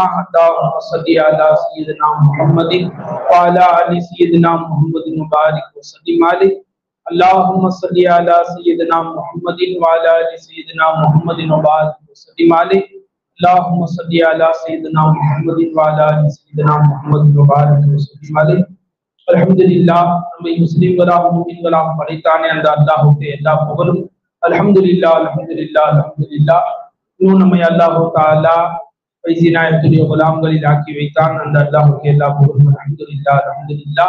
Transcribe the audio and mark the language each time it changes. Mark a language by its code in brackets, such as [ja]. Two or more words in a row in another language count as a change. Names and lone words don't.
[ar] اللهم صل على سيدنا محمد وعلى آل سيدنا محمد وبارك وسلم عليه. اللهم صل على سيدنا محمد وعلى آل سيدنا محمد وبارك وسلم عليه. اللهم صل على سيدنا محمد وعلى آل سيدنا محمد وبارك وسلم عليه. [ta] அல்ஹம்துலில்லாஹ், நம்மை முஸ்லிம்களாக முஃமின்களாக படைத்தானே அந்த அல்லாஹ்வுக்கு எல்லா புகழும். அல்ஹம்துலில்லாஹ் அல்ஹம்துலில்லாஹ் அல்ஹம்துலில்லாஹ். இன்னும் நம்மை [ar] الله تعالى [ta] ஃபைஸி நாயகத்துடைய குலாம்களில் ஆக்கி வைத்தான். அந்த அல்லாஹ்வுக்கு எல்லா புகழும். அல்ஹம்துலில்லாஹ் அல்ஹம்துலில்லாஹ்.